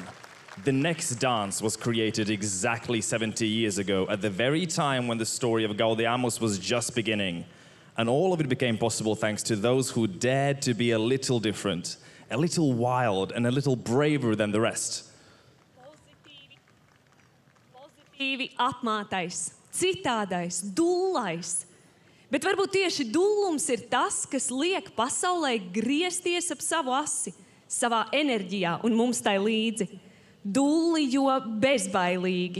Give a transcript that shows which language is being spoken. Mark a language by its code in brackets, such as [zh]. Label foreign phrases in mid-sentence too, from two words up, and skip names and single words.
[en] The next dance was created exactly 70 years ago, at the very time when the story of Gaudeamus was just beginning. And all of it became possible thanks to those who dared to be a little different, a little wild, and a little braver than the rest. [lv] Pozitīvi apmātais, citādais, dullais. Bet varbūt tieši dullums ir tas, kas liek pasaulē griezties ap savu asi, savā enerģijā un mums tai līdzi. Dulli, jo bezbailīgi.